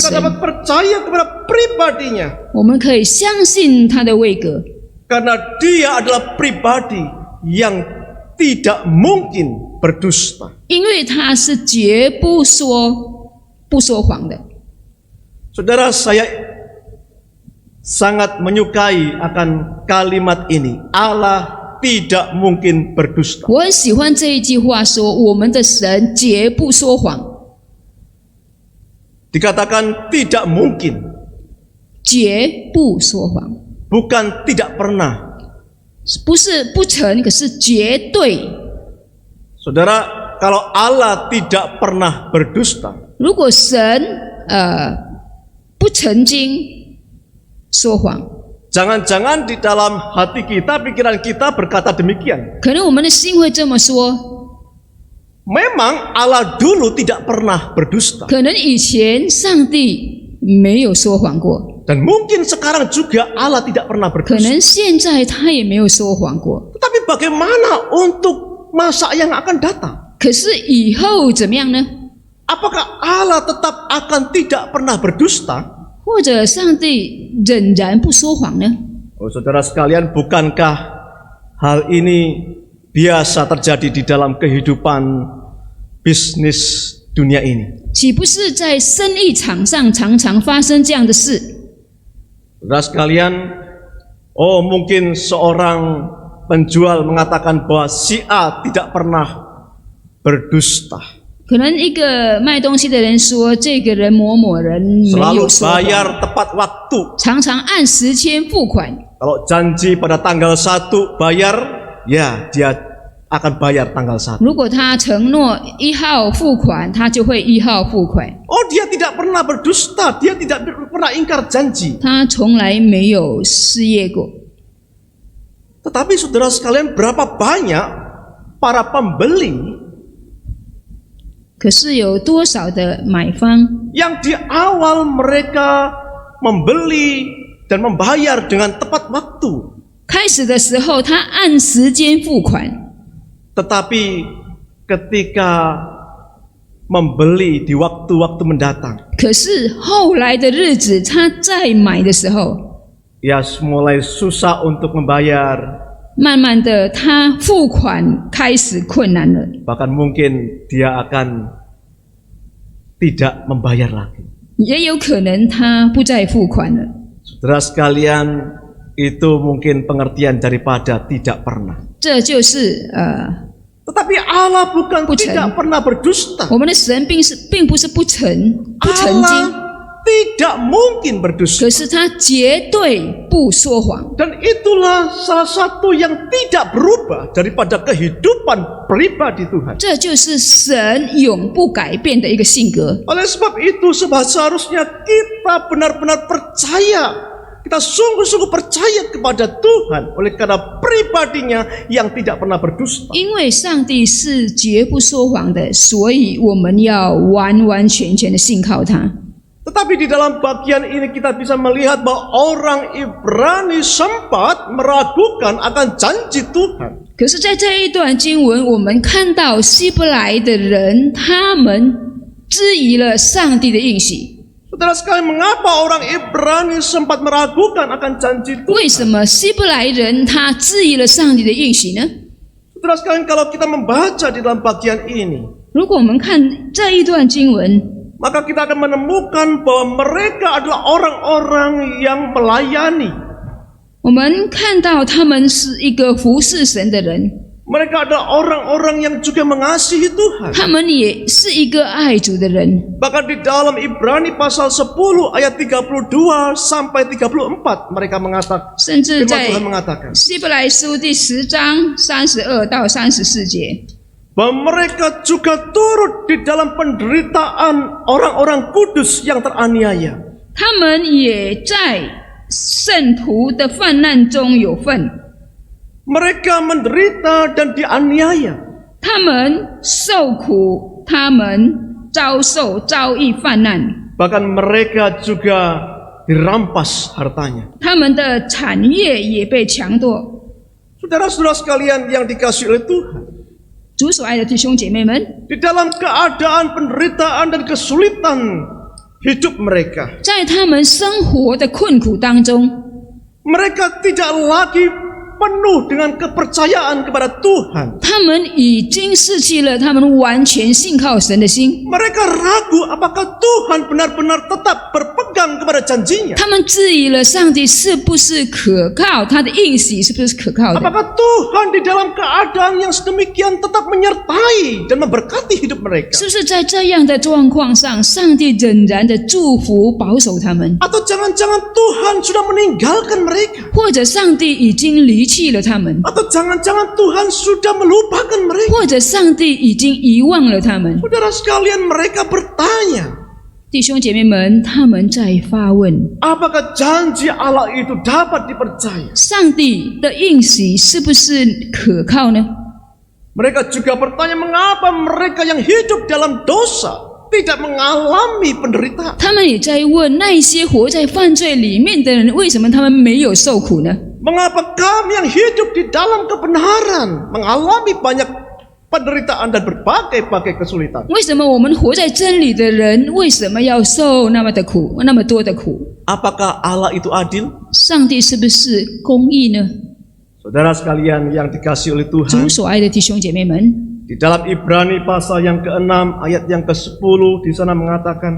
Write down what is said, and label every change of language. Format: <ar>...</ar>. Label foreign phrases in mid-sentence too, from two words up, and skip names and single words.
<id>Kita</id> <zh>神，</zh> <id>dapat percaya kepada pribadinya.</id> <zh>我们可以相信他的位格，</zh> <id>Karena Dia adalah pribadi yang tidak mungkin berdusta.</id> <zh>因为他是绝不说谎的。</zh> <id>Saudara, saya sangat menyukai akan kalimat ini. Allah tidak mungkin berdusta.</id> <zh>我很喜欢这一句话说，我们的神绝不说谎，</zh> <id>Dikatakan tidak mungkin,</id> <zh>绝不说谎，</zh> <id>bukan tidak pernah.</id> <zh>不是不成，可是绝对。</zh> <id>Saudara, kalau Allah tidak pernah berdusta,</id> <zh>如果神不曾经说谎，</zh> <id>jangan-jangan di dalam hati kita, pikiran kita berkata demikian.</id> <zh>可能我们的心会这么说，</zh> <id>Memang Allah dulu tidak pernah berdusta.</id> <zh>可能以前上帝没有说谎过，</zh> <id>Dan mungkin sekarang juga Allah tidak pernah</id> <zh>可</zh> <id>berdusta.</id> <zh>能现在他也没有说谎过。</zh> <id>Tetapi bagaimana untuk masa yang akan datang?</id> <zh>可是以后怎么样呢？</zh> <id>Apakah Allah tetap akan tidak pernah berdusta?</id> <zh>或者上帝仍然不说谎呢？</zh> <id>Oh, saudara sekalian, bukankah hal ini biasa terjadi di dalam kehidupan bisnis dunia ini?</id> <zh>岂不是在生意场上常常发生这样的事？</zh> <id>Saudara sekalian, oh mungkin seorang penjual mengatakan bahwa si A tidak pernah berdusta.</id> <zh>可能一个卖东西的人说，这个人某某人没</zh> <id>Selalu</id> <zh>有说谎，</zh> <id>bayar tepat waktu.</id> <zh>常常按时间付款。</zh> <id>Kalau janji pada tanggal 1 bayar, ya dia akan bayar tanggal 1.</id> <zh>如果他承诺1号付款，他就会1号付款。</zh> <id>Oh, dia tidak pernah berdusta, dia tidak pernah ingkar janji.</id> <zh>他从来没有失业过。</zh> <id>Tetapi saudara sekalian, berapa banyak para pembeli</id> <zh>可是有多少的买方，</zh> <id>yang di awal mereka membeli dan membayar dengan tepat waktu,</id> <zh>开始的时候他按时间付款，</zh> <id>tetapi ketika membeli di waktu-waktu mendatang,</id> <zh>可是后来的日子他再买的时候，</zh> <id>ya mulai susah untuk membayar,</id> <zh>慢慢的他付款开始困难了，</zh> <id>bahkan mungkin dia akan tidak membayar lagi.</id> <zh>也有可能他不再付款了。</zh> <id>Saudara sekalian, itu mungkin pengertian daripada tidak pernah.</id> <zh>这就是</zh> <id>Tetapi Allah bukan</id> <zh>不成。</zh> <id>tidak pernah berdusta.</id> <zh>我们的神并不是不曾经，</zh> <id>Allah tidak mungkin berdusta.</id> <zh>可是他绝对不说谎。</zh> <id>Dan itulah salah satu yang tidak berubah daripada kehidupan pribadi Tuhan.</id> <zh>这就是神永不改变的一个性格。</zh> <id>Oleh sebab itu seharusnya kita benar-benar percaya, kita sungguh-sungguh percaya kepada Tuhan oleh karena pribadinya yang tidak pernah berdusta.</id> <zh>因为上帝是绝不说谎的，所以我们要完完全全的信靠他。</zh> <id>Tetapi di dalam bagian ini kita bisa melihat bahwa orang Ibrani sempat meragukan akan janji Tuhan.</id> <zh>可是，在这一段经文，我们看到希伯来的人，他们质疑了上帝的应许。</zh> <id>Saudara sekalian, mengapa orang Ibrani sempat meragukan akan janji</id> <zh>为</zh> <id>Tuhan?</id> <zh>什么希伯来人他质疑了上帝的应许呢？</zh> <id>Saudara sekalian, kalau kita membaca di dalam bagian ini,</id> <zh>如果我们看这一段经文，</zh> <id>maka kita akan menemukan bahwa mereka adalah orang-orang yang melayani.</id> <zh>我们看到他们是一个服侍神的人，</zh> <id>Mereka adalah orang-orang yang juga mengasihi Tuhan.</id> <zh>他们也是一个爱主的人。</zh> <id>Bahkan di dalam Ibrani pasal 10 ayat 32 sampai 34 mereka mengatakan,</id> <zh>甚至</zh> <id>firman</id> <zh>在</zh> <id>Tuhan mengatakan</id> <zh>希伯来书第10章32到34节，</zh> <id>bahwa mereka juga turut di dalam penderitaan orang-orang kudus yang teraniaya.</id> <zh>他们也在圣徒的患难中有份，</zh> <id>Mereka menderita dan dianiaya.</id> <zh>他们受苦，他们遭遇患难，</zh> <id>Bahkan mereka juga dirampas hartanya.</id> <zh>他们的产业也被强夺。</zh> <id>Saudara-saudara sekalian yang dikasihi oleh Tuhan,</id> <zh>主所爱的弟兄姐妹们，</zh> <id>di dalam keadaan penderitaan dan kesulitan hidup mereka,</id> <zh>在他们生活的困苦当中，</zh> <id>mereka tidak lagi penuh dengan kepercayaan kepada Tuhan.</id> <zh>他们已经失去了他们完全信靠神的心。</zh> <id>Mereka ragu apakah Tuhan benar-benar tetap berpegang kepada janjinya.</id> <zh>他们质疑了上帝是不是可靠，他的应许是不是可靠的？</zh> <id>Apakah Tuhan di dalam keadaan yang sedemikian tetap menyertai dan memberkati hidup mereka?</id> <zh>是不是在这样的状况上，上帝仍然的祝福保守他们？</zh> <id>Atau jangan-jangan Tuhan sudah meninggalkan mereka?</id> <zh>或者上帝已经离弃了他们？</zh> <id>Atau jangan-jangan Tuhan sudah melupakan mereka?</id> <zh>或者上帝已经遗忘了他们？</zh> <id>Saudara sekalian, mereka bertanya,</id> <zh>弟兄姐妹们，他们在发问：</zh> <id>apakah janji Allah itu dapat dipercaya?</id> <zh>上帝的应许是不是可靠呢？</zh> <id>Mereka juga bertanya, mengapa mereka yang hidup dalam dosa tidak mengalami penderitaan?</id> <zh>他们也在问那一些活在犯罪里面的人，为什么他们没有受苦呢？</zh> <id>Mengapa kami yang hidup di dalam kebenaran mengalami banyak penderitaan dan berbagai-bagai kesulitan?</id> <zh>为什么我们活在真理的人，为什么要受那么多的苦？</zh> <id>Apakah Allah itu adil?</id> <zh>上帝是不是公义呢？</zh> <id>Saudara sekalian yang dikasihi oleh</id> <zh>主</zh> <id>Tuhan,</id> <zh>所爱的弟兄姐妹们，</zh> <id>di dalam Ibrani pasal yang ke-6 ayat yang ke-10 di sana mengatakan,</id>